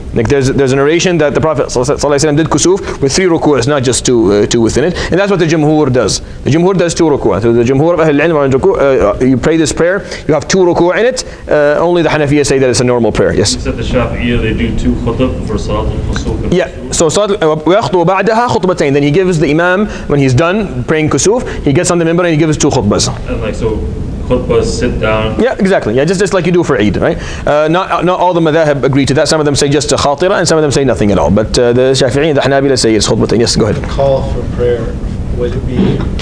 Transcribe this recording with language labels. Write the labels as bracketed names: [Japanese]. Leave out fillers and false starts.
[English] Like there's a narration that the Prophet ﷺ did kusuf with 3 ruku'ahs, not just two within it. And that's what the Jumhur does. The Jumhur does 2 ruku'ah. So the Jumhur of Ahl al-Ilm, you pray this prayer, you have 2 ruku'ah in it. Only the Hanafiya say that it's a normal prayer. Yes? You said the Shafi'iyya, they do 2 khutb for Salat al-Kusuf. Yeah. [Arabic] So وَيَخْطُبُ بَعْدَهَا خُطْبَتَيْنِ. [English] Then he gives the Imam, when he's done praying kusuf, he gets on the minbar and he gives 2 khutbahs. And like so, khutbahs, sit down. Yeah, exactly. Yeah, just like you do for Eid, right? Not all the madhahib agree to that. Some of them say just a khatira, and some of them say nothing at all. But the Shafi'i and the Hanabila say it's khutbatayn. Yes, go ahead. Call for prayer, would it be?